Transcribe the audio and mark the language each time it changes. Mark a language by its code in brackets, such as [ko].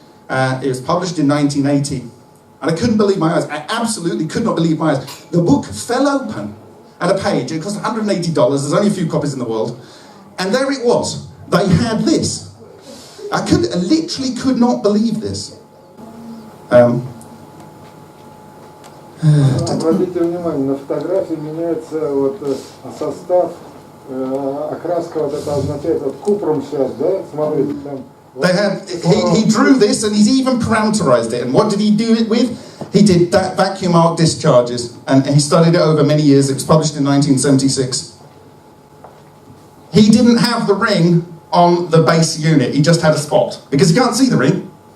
[en] It was published in 1980. And I couldn't believe my eyes. I absolutely could not believe my eyes. The book fell open at a page. It cost $180. There's only a few copies in the world. And there it was. They had this. I literally could not believe this. [ru] Обратите внимание, на фотографии меняется вот состав, окраска вот это означает, вот купром сейчас, да, смотрите, там. [en] They had, he drew this and he's even parameterized it. And what did he do it with? He did that vacuum arc discharges. And he studied it over many years. It was published in 1976. He didn't have the ring on the base unit. He just had a spot. Because you can't see the ring.